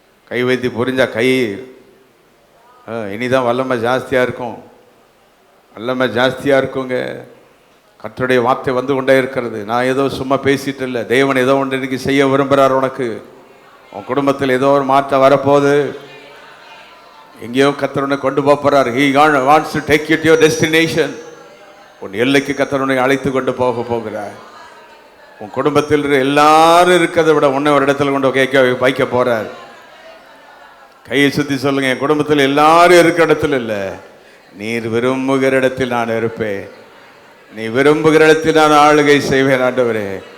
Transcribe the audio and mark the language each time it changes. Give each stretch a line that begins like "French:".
Tamil: கை வைத்து புரிஞ்சா கை இனிதான் வல்லமை ஜாஸ்தியாக இருக்கும், வல்லமை ஜாஸ்தியாக இருக்குங்க. கர்த்தருடைய வார்த்தை வந்து கொண்டே இருக்கிறது. நான் ஏதோ சும்மா பேசிட்டு இல்லை, தேவன் ஏதோ ஒன்று இன்னைக்கு செய்ய விரும்புகிறார். உனக்கு உன் குடும்பத்தில் ஏதோ ஒரு மாற்றம் வரப்போகுது. எங்கேயோ கர்த்தருனை கொண்டு போகிறார்.
English: He wants to take you to your destination.
Tamil: உன் எல்லைக்கு கர்த்தருனை அழைத்து கொண்டு போகிறார். உன் குடும்பத்தில் எல்லாரும் இருக்கிறத விட உன்னை ஒரு இடத்துல கொண்டு வைக்க போகிறார். கையை சுற்றி சொல்லுங்க, என் குடும்பத்தில் எல்லாரும் இருக்கிற இடத்துல இல்லை, நீர் விரும்புகிற இடத்தில் நான் இருப்பேன், நீ விரும்புகிற இடத்தில் நான் ஆளுகை செய்வேன் ஆண்டவரே.